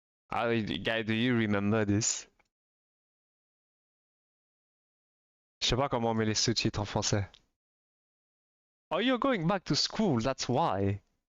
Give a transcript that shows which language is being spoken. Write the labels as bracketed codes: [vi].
[en] Guy, do you remember this? [fr] Je sais pas comment on met les sous-titres en français. [en] Oh, you're going back to school, that's why.